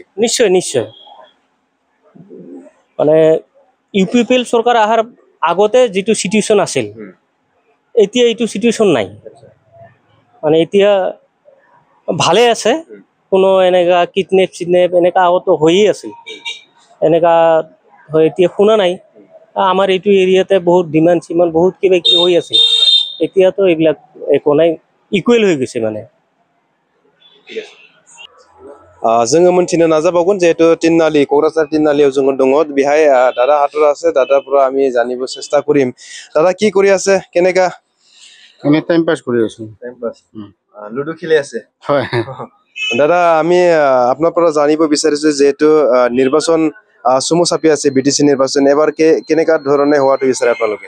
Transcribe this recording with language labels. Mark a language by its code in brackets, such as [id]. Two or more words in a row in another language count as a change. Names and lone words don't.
[as] নিশ্চয় নিশ্চয় মানে ইউপিপিএল সরকার আহার আগতে যেটো সিচুয়েশন আছিল এতিয়া এইটো সিচুয়েশন নাই মানে এতিয়া ভালে আছে কোনো এনেকা কিডনেপ এনেকা আগতো হয়ে আছে এনেকা হয় এতিয়া শুনা নাই আমাৰ এইটো এৰিয়াতে বহুত ডিমান্ড সিমান বহুত কিবা কি হৈ আছে এতিয়াতো এইবিলাক একো নাই, ইকুৱেল হৈ গৈছে মানে। [brx] जोङो मोनथिनो नाजाबावगोन जिहेतु तिनआलि क'क्राझार तिनआलियाव जोङो दङ बेहाय [as] দাদা হাতৰ আছে দাদাৰ পৰা আমি জানিব চেষ্টা কৰিম। দাদা কি কৰি আছে কেনেকা এনে [en] time pass [as] কৰি আছো। [en] time pass [as] লুডু খেলি আছে হয় দাদা আমি আপোনাৰ পৰা জানিব বিচাৰিছো যেহেতু নিৰ্বাচন চমু চাপি আছে বিটিচি নিৰ্বাচন এবাৰ কেনেকা ধৰণে হোৱাটো বিচাৰে আপোনালোকে